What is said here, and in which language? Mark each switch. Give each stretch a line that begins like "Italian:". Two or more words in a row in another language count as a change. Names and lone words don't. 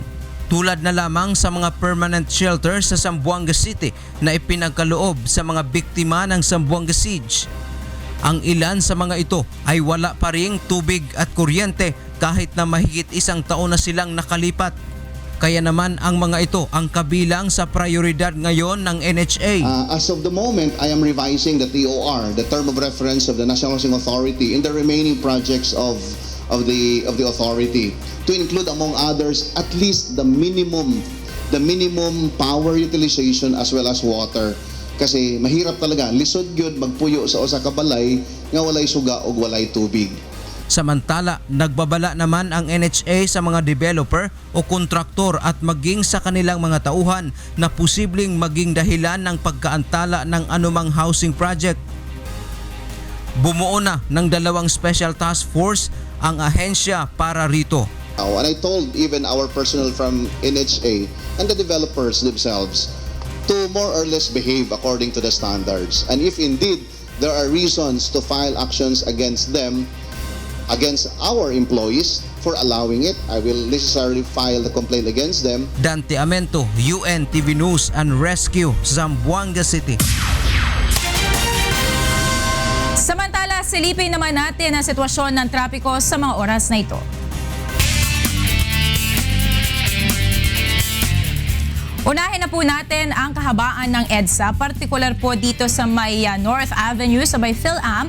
Filipino: Tulad na lamang sa mga
English: permanent shelter
Filipino: sa Zamboanga City na ipinagkaloob sa mga biktima ng Zamboanga Siege. Ang ilan sa mga ito ay wala pa ring tubig at kuryente kahit na mahigit isang taon na silang nakalipat. Kaya naman ang mga ito ang kabilang sa prioridad ngayon ng NHA.
English: As of the moment, I am revising the TOR, the term of reference of the National Housing Authority in the remaining projects of the authority to include among others at least the minimum power utilization as well as water.
Filipino: Kasi mahirap talaga
Cebuano: lisod gyud magpuyo sa usa ka balay nga walay suga ug walay tubig.
Filipino: Samantala, nagbabala naman ang NHA sa mga developer o kontraktor at maging sa kanilang mga tauhan na posibleng maging dahilan ng pagkaantala ng anumang
English: housing project.
Filipino: Bumuo na ng 2
English: special task force
Filipino: ang ahensya para rito.
English: And I told even our personnel from NHA and the developers themselves to more or less behave according to the standards. And if indeed there are reasons to file actions against them, against our employees for allowing it, I will necessarily file the complaint against them.
Filipino: Dante Amento, UNTV News and Rescue, Zamboanga City. Samantala, silipin naman natin ang sitwasyon ng trapiko sa mga oras na ito. Unahin na po natin ang kahabaan ng EDSA, partikular po dito sa may North Avenue, sa may PhilAm.